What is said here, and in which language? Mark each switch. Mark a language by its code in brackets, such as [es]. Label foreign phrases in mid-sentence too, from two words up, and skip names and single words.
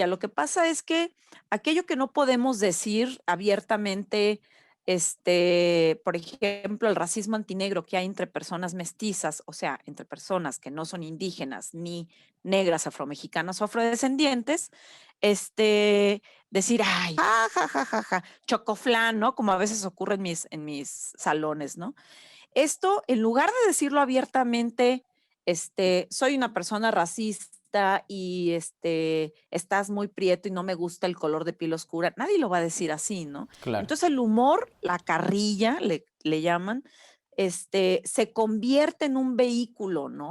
[es] Lo que pasa es que aquello que no podemos decir abiertamente, por ejemplo, el racismo antinegro que hay entre personas mestizas, o sea, entre personas que no son indígenas ni negras, afromexicanas o afrodescendientes, decir, ay, ja, ja, ja, ja, ja, chocoflán, ¿no? Como a veces ocurre en mis salones, ¿no? Esto, en lugar de decirlo abiertamente, soy una persona racista y estás muy prieto y no me gusta el color de piel oscura, nadie lo va a decir así, ¿no? claro. Entonces el humor, la carrilla, le llaman, se convierte en un vehículo, ¿no?